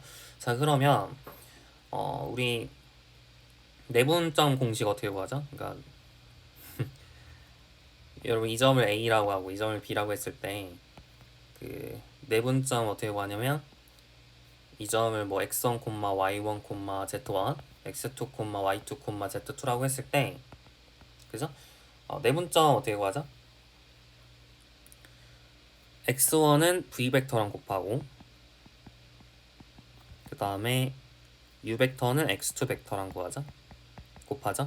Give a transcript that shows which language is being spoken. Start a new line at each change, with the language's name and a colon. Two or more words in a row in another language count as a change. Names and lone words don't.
Korean: 자, 그러면 우리 내분점 공식 어떻게 구하죠? 그러니까 여러분 이 점을 A라고 하고 이 점을 B라고 했을 때 그 내분점 어떻게 구하냐면 이 점을 뭐 x1, y1, z1, x2, y2, z2라고 했을 때 그죠? 내분점 어떻게 구하죠? x1은 v 벡터랑 곱하고 그 다음에 u 벡터는 x2 벡터랑 곱하죠.